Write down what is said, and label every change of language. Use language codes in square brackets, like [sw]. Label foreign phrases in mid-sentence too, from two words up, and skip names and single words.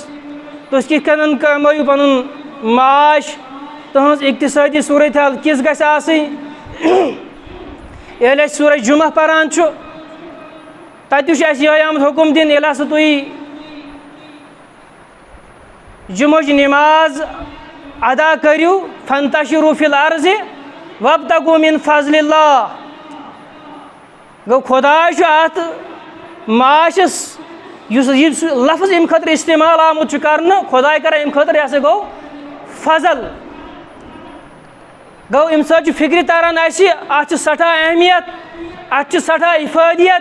[ks] تُہۍ کِتھ کٔنۍ کمٲیِو پنُن معاش، تُہنٛز اقتصٲدی صوٗرت حال کِژھ گژھِ آسٕنۍ. ییٚلہِ أسۍ سورہ جُمعہ پران چھُ، تتہِ تہِ چھُ اَسہِ یِہوٚے آمُت حُکُم دِنہٕ، ییٚلہِ ہسا تُہۍ جُمعٕچ نٮ۪ماز ادا کٔرِو، [ar] فَانتَشِرُوا فِی الْأَرْضِ وَابْتَغُوا مِن فَضْلِ اللّٰہ. [ks] گوٚو خۄداے چھُ اَتھ معاشَس، یُس لفظ اَمہِ خٲطرٕ اِستعمال آمُت چھُ کرنہٕ، خۄداے کران اَمہِ خٲطرٕ، یہِ ہسا گوٚو فضل. گوٚو اَمہِ سۭتۍ چھُ فِکرِ تران اَسہِ اَتھ چھِ سٮ۪ٹھاہ اہمیت، اَتھ چھِ سٮ۪ٹھاہ اِفٲدِیت.